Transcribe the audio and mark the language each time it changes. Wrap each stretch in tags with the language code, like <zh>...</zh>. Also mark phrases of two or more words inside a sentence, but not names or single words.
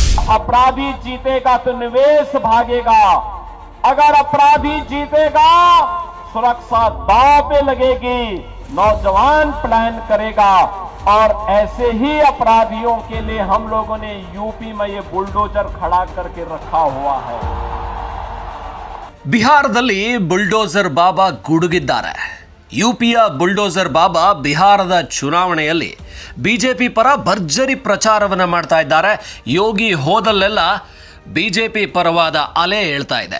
<hi>अपराधी जीतेगा तो निवेश भागेगा, अगर अपराधी जीतेगा सुरक्षा दांव पे लगेगी, नौजवान प्लान करेगा। और ऐसे ही अपराधियों के लिए हम लोगों ने यूपी में ये बुलडोजर खड़ा करके रखा हुआ है।</hi> <kn>ಬಿಹಾರದಲ್ಲಿ ಬುಲ್ಡೋಸರ್ ಬಾಬಾ ಗುಡುಗಿದ್ದಾರೆ. ಯುಪಿಯ ಬುಲ್ಡೋಸರ್ ಬಾಬಾ ಬಿಹಾರದ ಚುನಾವಣೆಯಲ್ಲಿ ಬಿಜೆಪಿ ಪರ ಭರ್ಜರಿ ಪ್ರಚಾರವನ್ನು ಮಾಡ್ತಾ ಇದ್ದಾರೆ. ಯೋಗಿ ಹೋದಲ್ಲೆಲ್ಲ ಬಿಜೆಪಿ ಪರವಾದ ಅಲೆ ಹೇಳ್ತಾ ಇದೆ.</kn>